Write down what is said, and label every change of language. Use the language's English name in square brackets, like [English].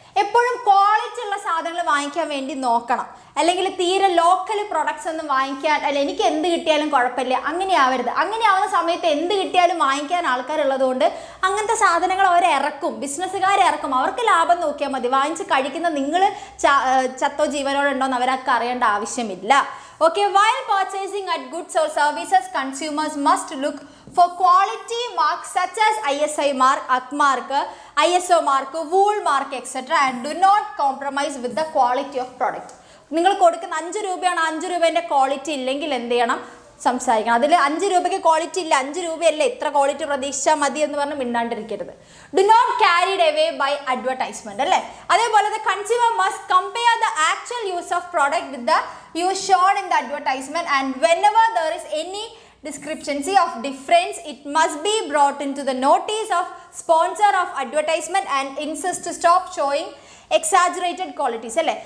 [Malayalam] എപ്പോഴും ക്വാളിറ്റി ഉള്ള സാധനങ്ങൾ വാങ്ങിക്കാൻ വേണ്ടി നോക്കണം. അല്ലെങ്കിൽ തീരെ ലോക്കൽ പ്രൊഡക്ട്സ് ഒന്നും വാങ്ങിക്കാൻ, അല്ല എനിക്ക് എന്ത് കിട്ടിയാലും കുഴപ്പമില്ല അങ്ങനെ ആവരുത്. അങ്ങനെ ആവുന്ന സമയത്ത് എന്ത് കിട്ടിയാലും വാങ്ങിക്കാൻ ആൾക്കാരുള്ളത് കൊണ്ട് അങ്ങനത്തെ സാധനങ്ങൾ അവർ ഇറക്കും, ബിസിനസ്സുകാർ ഇറക്കും. അവർക്ക് ലാഭം നോക്കിയാൽ മതി. വാങ്ങിച്ച് കഴിക്കുന്ന നിങ്ങൾ ചത്തോ ജീവനോടുണ്ടോയെന്ന് അവരൊക്കെ അറിയേണ്ട ആവശ്യമില്ല. [English] Okay, while purchasing at goods or services, consumers must look for quality marks such as ISI mark, ACK mark, ISO mark, wool mark, etc. and do not compromise with the quality of product. [Malayalam] നിങ്ങൾ കൊടുക്കുന്ന 5 രൂപയാണ്, 5 രൂപേൻ്റെ quality ഇല്ലെങ്കിൽ എന്ത് ചെയ്യണം, സംസാരിക്കണം. അതിൽ 5 രൂപയ്ക്ക് ക്വാളിറ്റി ഇല്ല, 5 രൂപയല്ലേ ഇത്ര ക്വാളിറ്റി പ്രതീക്ഷിച്ചാൽ മതി എന്ന് പറഞ്ഞ് മിണ്ടാണ്ടിരിക്കരുത്. [English] Do not carried away by advertisement അല്ലേ. അതേപോലെ the consumer must compare the actual use of product with the use shown in the advertisement and whenever there is any discrepancy of difference it must be brought into the notice of sponsor of advertisement and insist to stop showing exaggerated qualities അല്ലേ.